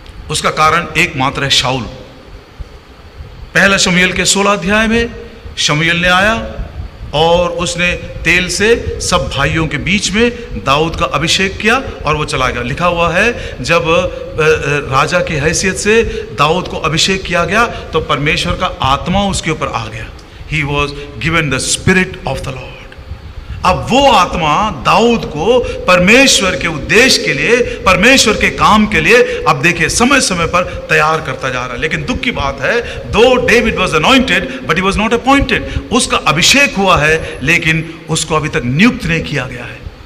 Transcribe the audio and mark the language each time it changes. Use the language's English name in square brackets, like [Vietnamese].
[Hindi] उसका कारण एकमात्र है शाऊल। पहला शमूएल के 16 अध्याय में शमूएल ने आया और उसने तेल से सब भाइयों के बीच में दाऊद का अभिषेक किया और वो चला गया। लिखा हुआ है, जब राजा की हैसियत से दाऊद को अभिषेक किया गया तो परमेश्वर का आत्मा उसके ऊपर आ गया। [English] He was given the spirit of the Lord। [Hindi] अब वो आत्मा दाऊद को परमेश्वर के उद्देश्य के लिए, परमेश्वर के काम के लिए, अब देखिए समय समय पर तैयार करता जा रहा है। लेकिन दुख की बात है, [English] Though David was anointed but he was not appointed. [Hindi] उसका अभिषेक हुआ है लेकिन उसको अभी तक नियुक्त नहीं किया गया है।